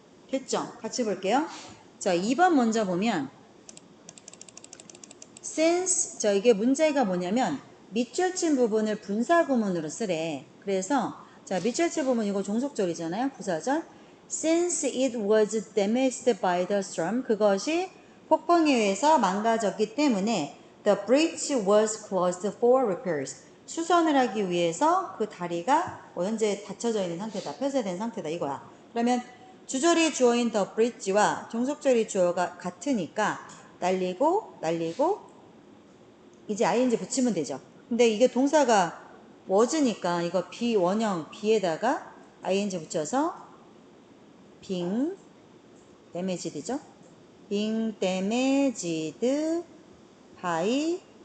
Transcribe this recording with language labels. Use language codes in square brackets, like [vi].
[ko] 됐죠? 같이 볼게요. 자, 2번 먼저 보면 since 자 이게 문제가 뭐냐면 밑줄친 부분을 분사구문으로 쓰래. 그래서 자 밑줄친 부분 이거 종속절이잖아요. 부사절. [en] Since it was damaged by the storm [ko] 그것이 폭풍에 의해서 망가졌기 때문에 [en] the bridge was closed for repairs. [ko] 수선을 하기 위해서 그 다리가 현재 닫혀져 있는 상태다. 폐쇄된 상태다 이거야. 그러면 주절이 주어인 [en] the bridge [ko] 와 종속절이 주어가 같으니까 날리고 이제 ing 붙이면 되죠. 근데 이게 동사가 was니까 이거 원형 be에다가 ing 붙여서 being damaged죠. [en] being damaged by